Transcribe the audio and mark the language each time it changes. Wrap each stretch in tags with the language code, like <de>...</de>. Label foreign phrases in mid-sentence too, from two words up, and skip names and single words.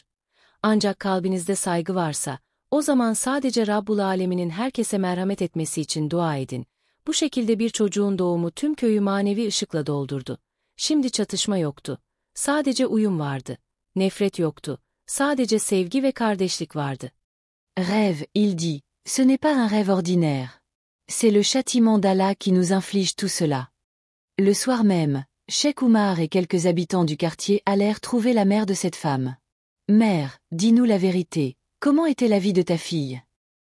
<tr>Ancak kalbinizde saygı varsa, o zaman sadece Rabbul Alemin'in herkese merhamet etmesi için dua edin. Bu şekilde bir çocuğun doğumu tüm köyü manevi ışıkla doldurdu. Şimdi çatışma yoktu. Sadece uyum vardı. Nefret yoktu. Sadece sevgi ve kardeşlik vardı.</tr> <fr>Rêve, il dit, ce n'est pas un rêve ordinaire. C'est le châtiment d'Allah qui nous inflige tout cela. Le soir même, Cheikh Oumar et quelques habitants du quartier allèrent trouver la mère de cette femme. « Mère, dis-nous la vérité, comment était la vie de ta fille ?»</fr>